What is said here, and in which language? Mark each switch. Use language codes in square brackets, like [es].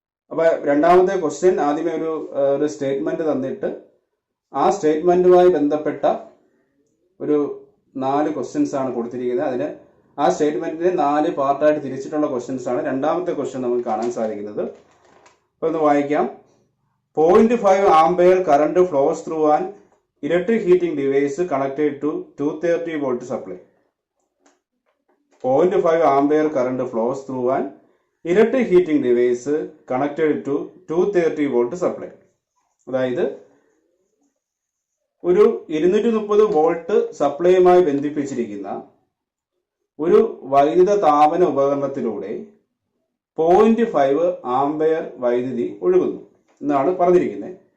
[ml] അപ്പൊ രണ്ടാമത്തെ ക്വസ്റ്റ്യൻ ആദ്യമേ ഒരു സ്റ്റേറ്റ്മെന്റ് തന്നിട്ട് ആ സ്റ്റേറ്റ്മെന്റുമായി ബന്ധപ്പെട്ട ഒരു 4 ക്വസ്റ്റ്യൻസ് ആണ് കൊടുത്തിരിക്കുന്നത്. അതിന് ആ സ്റ്റേറ്റ്മെന്റിനെ 4 പാർട്ടായിട്ട് തിരിച്ചിട്ടുള്ള ക്വസ്റ്റ്യൻസ് ആണ്. രണ്ടാമത്തെ ക്വസ്റ്റ്യൻ നമുക്ക് കാണാൻ സാധിക്കുന്നത്. അപ്പൊ ഒന്ന് വായിക്കാം. [en] 0.5 ampere current flows through an electric heating device connected to 230 volt supply. 0.5 ampere current flows through an electric heating device connected to 230 volt supply. [ml] അതായത് ഒരു 230 വോൾട്ട് സപ്ലൈയുമായി ബന്ധിപ്പിച്ചിരിക്കുന്ന ഒരു വൈദ്യുത താപന ഉപകരണത്തിലൂടെ 0.5 ആംപെയർ വൈദ്യുതി ഒഴുകുന്നു എന്നാണ് പറഞ്ഞിരിക്കുന്നത്.